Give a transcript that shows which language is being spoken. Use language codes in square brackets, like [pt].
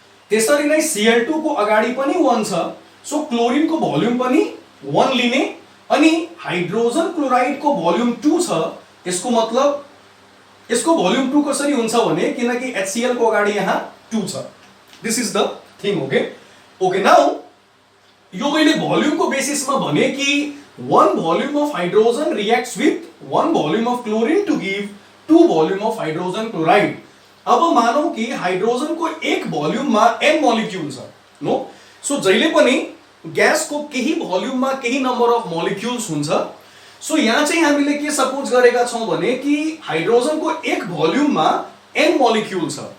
[ne] त्यसरी नै Cl2 को अगाडि पनि 1 छ, सो क्लोरिनको भोल्युम पनि 1 लिने अनि हाइड्रोजन क्लोराइडको भोल्युम 2 छ। यसको मतलब यसको भोल्युम 2 कसरी हुन्छ भने किनकि HCl को अगाडि यहाँ 2 छ। [en] This is the thing. Okay, now [ne] यो मैले भोल्युमको बेसिसमा भने कि [en] 1 volume of hydrogen reacts with 1 volume of chlorine to give 2 volume of hydrogen chloride। [ne] अब मानौ कि हाइड्रोजनको एक भोल्युममा n मोलिक्युल छ। नो, सो जहिले पनि ग्यासको केही भोल्युममा केही नम्बर अफ मोलिक्युल्स हुन्छ। सो यहाँ चाहिँ हामीले के सपोज गरेका छौं भने कि हाइड्रोजनको एक भोल्युममा n मोलिक्युल छ।